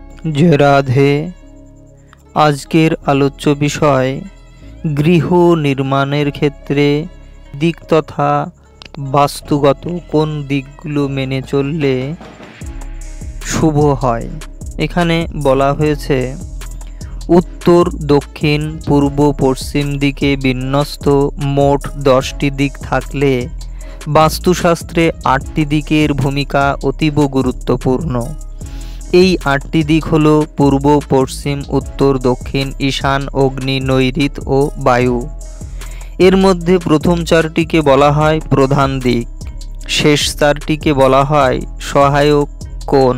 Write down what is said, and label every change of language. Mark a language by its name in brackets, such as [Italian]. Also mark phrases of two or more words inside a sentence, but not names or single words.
[Bangla] জয় রাধে। আজকের আলোচ্য বিষয় গৃহ নির্মাণের ক্ষেত্রে দিক তথা বাস্তুগত কোন দিকগুলো মেনে চললে শুভ হয়। এখানে বলা হয়েছে উত্তর দক্ষিণ পূর্ব পশ্চিম দিকে বিন্যস্ত মোট 10টি দিক থাকলে বাস্তুশাস্ত্রে 8টি দিকের ভূমিকা অতীব গুরুত্বপূর্ণ। এই 8টি দিক হলো পূর্ব, পশ্চিম, উত্তর, দক্ষিণ, ঈশান, অগ্নি, নৈঋত ও বায়ু। এর মধ্যে প্রথম 4টিকে বলা হয় প্রধান দিক, শেষ 4টিকে বলা হয় সহায়ক কোণ।